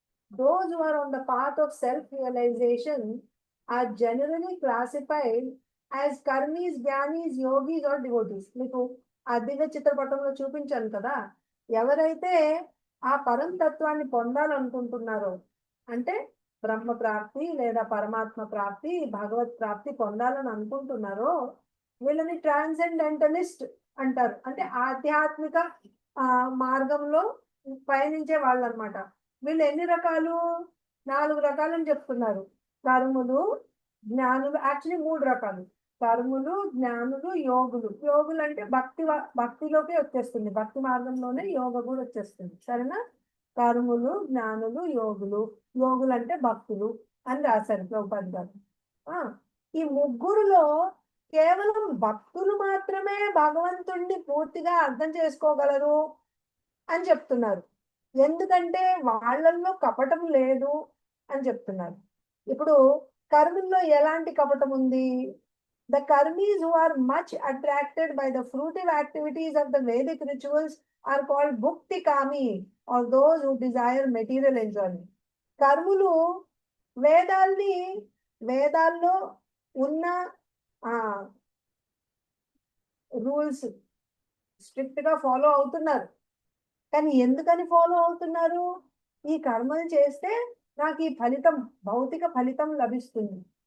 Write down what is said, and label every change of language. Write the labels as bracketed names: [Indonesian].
[English] Those who are on the path of self-realization are generally classified as karmis, jnanis, yogis or devotees. [Telugu] మీకు ఆ దివ్య చిత్రపటంలో చూపించాను కదా, ఎవరైతే ఆ పరంతత్వాన్ని పొందాలనుకుంటున్నారో, అంటే బ్రహ్మ ప్రాప్తి లేదా పరమాత్మ ప్రాప్తి, భగవత్ ప్రాప్తి పొందాలని అనుకుంటున్నారో, వీళ్ళని ట్రాన్సెండెంటలిస్ట్ అంటారు. అంటే ఆధ్యాత్మిక మార్గంలో పయనించే వాళ్ళు అనమాట. వీళ్ళు ఎన్ని రకాలు? 4 రకాలని చెప్తున్నారు. కర్ములు, జ్ఞానులు. యాక్చువల్లీ 3 రకాలు. కర్ములు, జ్ఞానులు, యోగులు. యోగులు అంటే భక్తిలోకే వచ్చేస్తుంది, భక్తి మార్గంలోనే యోగ కూడా వచ్చేస్తుంది. సరేనా? కర్ములు, జ్ఞానులు, యోగులు. యోగులు అంటే భక్తులు అని రాశారు ప్రభుపాద గారు. ఈ ముగ్గురులో కేవలం భక్తులు మాత్రమే భగవంతుణ్ణి పూర్తిగా అర్థం చేసుకోగలరు అని చెప్తున్నారు. ఎందుకంటే వాళ్ళల్లో కపటం లేదు అని చెప్తున్నారు. ఇప్పుడు కర్ముల్లో ఎలాంటి కపటం ఉంది? [English] The karmis who are much attracted by the fruitive activities of the Vedic rituals are called bhukti kami, or those who desire material enjoyment. [Telugu] కర్ములు వేదాల్లో ఉన్న రూల్స్ స్ట్రిక్ట్ గా ఫాలో అవుతున్నారు. కానీ ఎందుకని ఫాలో అవుతున్నారు? ఈ కర్మలు చేస్తే నాకు ఈ ఫలితం, భౌతిక ఫలితం లభిస్తుంది.